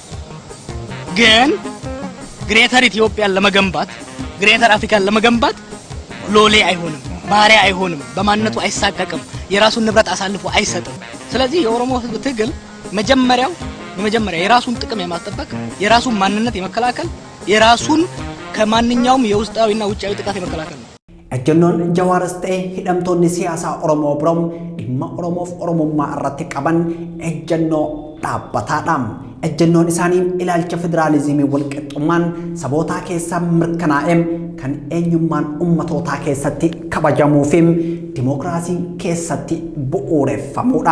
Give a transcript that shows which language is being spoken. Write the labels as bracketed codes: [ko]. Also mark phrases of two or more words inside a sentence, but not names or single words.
[am] ግን ግሬተር ኢትዮጵያን ለመገንባት ግሬተር አፍሪካን ለመገንባት ሎሌ አይሆንም ባሪያ አይሆንም በማንነቱ አይሳቀቅም የራሱን ንብረት አሳልፎ አይሰጥም ስለዚህ የኦሮሞ ህዝብ ትግል መጀመሪያ የራሱን ጥቅም የማስጠበቅ የራሱን ማንነት የመከላከል የራሱን ከማንኛውም የውስጣዊና ውጫዊ ጥቃት የመከላከል ነው [om] ejjennoon Jawaaris ta'e hidhamtoonni siyaasaa Oromoo biroom dhimma Oromoof Oromummaa irratti qaban ejjennoo dhaabbataadha. Ejjennoon isaanii ilaalcha federaalizimii walqixxummaan sabootaa keessaa mirkanaa'e kan eenyummaan ummatootaa keessatti kabajamuu fi dimookiraasii keessatti bu'uureffamuudha.